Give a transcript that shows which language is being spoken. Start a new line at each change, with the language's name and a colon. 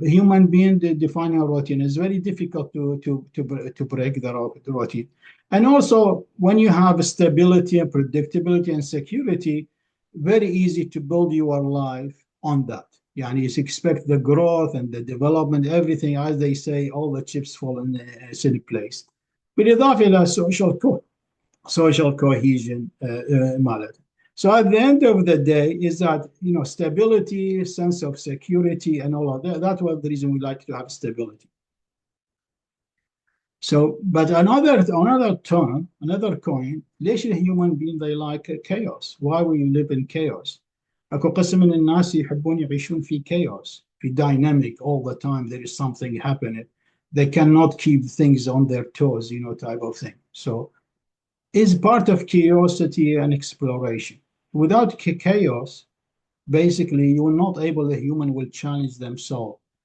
English: A human being defining a routine is very difficult to break the routine. And also, when you have stability and predictability and security, very easy to build your life on that. You expect the growth and the development, everything, as they say, all the chips fall in place.
Arabic: بالإضافة إلى
English: social cohesion
Arabic: مالت.
English: So at the end of the day is that, stability, sense of security, and all of that. That's what the reason we like to have stability. So, but another term, another coin,
Arabic: ليش
English: الhuman being they like chaos? Why we live in chaos?
Arabic: أكو قسم من الناس يحبون يعيشون في chaos, في dynamic
English: all the time. There is something happening. They cannot keep things on their toes, type of thing. So, is part of curiosity and exploration. Without chaos, basically, you will not able, the human will challenge themselves.